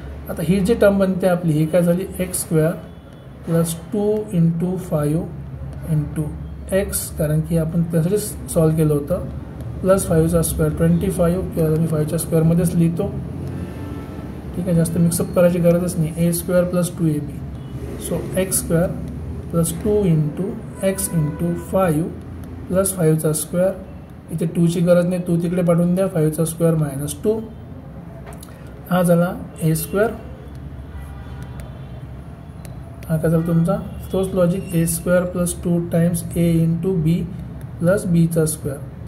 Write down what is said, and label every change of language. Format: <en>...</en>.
<mr>आता ही जी टर्म बनते आपली, ही काय झाली, x² प्लस 2 × 5 × x, कारण की आपण त्यासाठी सॉल्व केलं होतं. प्लस 5चा स्क्वेअर 25, किंवा मी 5च्या स्क्वेअरमध्येच लिहितो. ठीक आहे, जास्त मिक्सअप करायची गरजच नाही.</mr> <en>a² plus 2ab. So x² plus 2 × x × 5 plus 5चा square.</en> <mr>इथे 2ची गरज नाही, 2 तिकडे पाठवून द्या. 5चा स्क्वेअर -2. हा झाला a². हा काय झाला तुमचा, तोच logic, a² plus 2 times a × b plus bचा square.</mr>